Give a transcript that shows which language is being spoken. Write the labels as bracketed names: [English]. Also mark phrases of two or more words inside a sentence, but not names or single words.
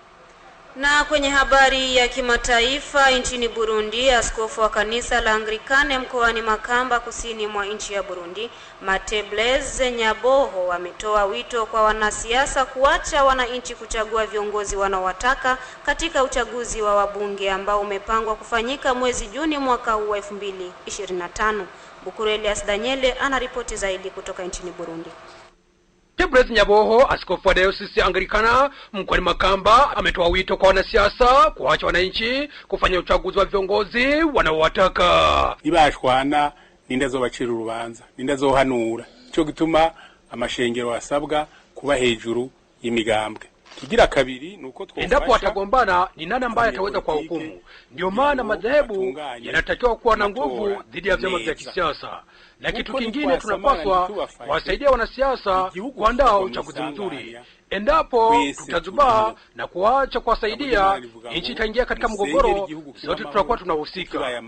[Swahili] Na kwenye habari ya kimataifa, nchini Burundi, askofu wa kanisa la Anglikane mkoani Makamba kusini mwa nchi ya Burundi, Mate Blaise Nyaboho, ametoa wito kwa wanasiasa kuacha wananchi kuchagua viongozi wanaowataka katika uchaguzi wa wabunge ambao umepangwa kufanyika mwezi Juni mwaka huu wa 2025. Bukuru Elias Daniele anaripoti zaidi kutoka nchini Burundi. Blaise Nyaboho, askofu wa Dayosisi Anglikana mkoani Makamba, ametoa wito kwa wanasiasa kuacha wananchi kufanya uchaguzi wa viongozi wanaowataka. [Rundi] Ibashwana nindazo bacira urubanza, nindazo hanura. Cyo gituma amashengero asabwa kuba hejuru y'imigambwe. Kigira kabiri nuko twofasha. [Swahili] Endapo watagombana ni nani ambaye ataweza kwa hukumu. Ndio maana madhehebu yanatakiwa kuwa na nguvu dhidi ya vyama vya kisiasa. Na kitu kingine tunapaswa wasaidia wanasiasa kuandaa uchaguzi mzuri. Endapo tutazubaa na kuacha kuwasaidia, nchi itaingia katika mgogoro, sote tutakuwa tunahusika.